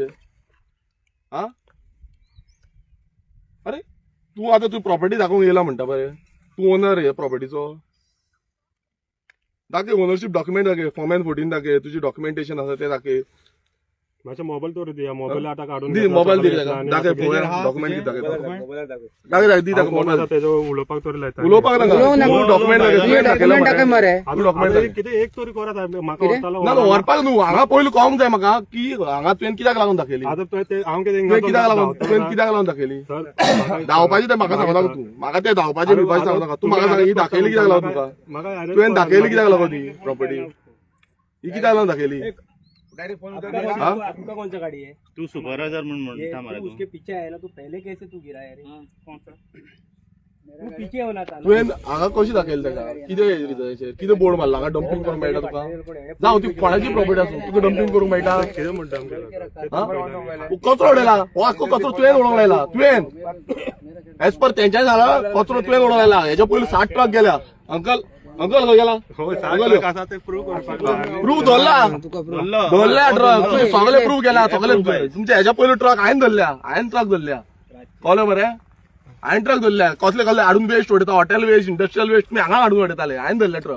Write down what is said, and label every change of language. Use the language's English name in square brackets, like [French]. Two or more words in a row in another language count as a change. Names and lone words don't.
[Konkani] हा अरे तू आता तू प्रॉपर्टी दाखवून गेला म्हणटा बरे, तू ओनर आहे प्रॉपर्टीचो, दाखय [English] ownership document [Konkani] दाखय, फॉर्मॅन 14 दाखय, तुझी डॉक्युमेंटेशन आसा ते दाखय, माझा मोबाईल तो दिया मोबाईल आता काढून दी मोबाईल दी दाखय, डॉक्युमेंट किती दाखय, दाखय दी दाखय मोबाईल, तेजो उलोवपाक तरी लायता उलोवपाक नाका, डॉक्युमेंट दाखय, कितें एक तरी करात म्हाका व्हरतालो ना व्हरपाक न्हू, हांगा पयलीं कळोंक जाय म्हाका की हांगा तुवें कित्याक लागून दाखयली, आतां हांव तुवें कित्याक लागून दाखयली, धांवपाची तें म्हाका सांगू नाका तूं, म्हाका तें धांवपाचें बिवपाचें सांगू नाका, तू म्हाका सांग ही दाखयली कित्याक लागून तुका, म्हाका तुवें दाखयली कित्याक लागून ती प्रॉपर्टी, ही कित्याक लागून दाखयली? [Hindi] आपका कौन सा गाड़ी है? [Konkani] तू सुपरवायझर म्हणून म्हणता मला [Hindi] तू तू उसके पीछे आया ना, तो पहले कैसे तू गिरा है रे? हाँ, कौन सा? तू पीछे होना था ना। [Konkani] तुवें हांगा कशी दाखयली ताका, कितें कितें बोर्ड मारला, हांगा डंपिंग करूंक मेळटा तुका, जावं ती कोणाची प्रॉपर्टी आसूं तुका डंपिंग करूंक मेळटा, कितें म्हणटा आमकां कचरो उडयला, हो आख्खो कचरो तुवें उडोवंक लायला, तुवें [English] as per [Konkani] तेंच्यानी जाला कचरो तुवें उडोवंक लायला, हेच्या पयलीं 60 ट्रक गेल्या, अंकल खंय गेला, प्रूफ धरला ट्रक, तुवें सगळे प्रूफ केला, सगळे तुमच्या हेच्या पयलीं ट्रक हांवें धरल्या, हांवें ट्रक धरल्या, कळ्ळें मरे, हांवें ट्रक धरल्या, कसले कसले हाडून वेस्ट उडयता, [English] hotel waste, industrial waste [Konkani] तुमी हांगा हाडून उडयताले, हांवें धरले ट्रक,